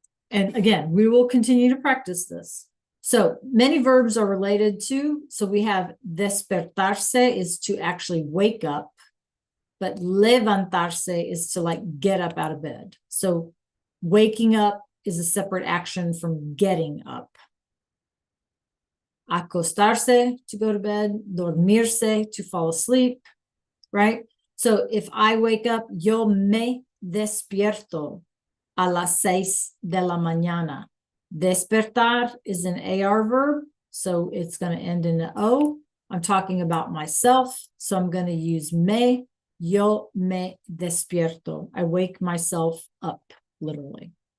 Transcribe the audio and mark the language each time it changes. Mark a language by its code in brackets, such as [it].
[en] And again, we will continue to practice this. So many verbs are related to, so we have despertarse is to actually wake up, but levantarse is to like get up out of bed. So waking up is a separate action from getting up. Acostarse, to go to bed, dormirse, to fall asleep, right? So if I wake up, [es] yo me despierto a las 6 de la mañana. [en] Despertar is an AR verb, so it's going to end in an O. I'm talking about myself, so I'm going to use me. [es] Yo me despierto. [en] I wake myself up, literally.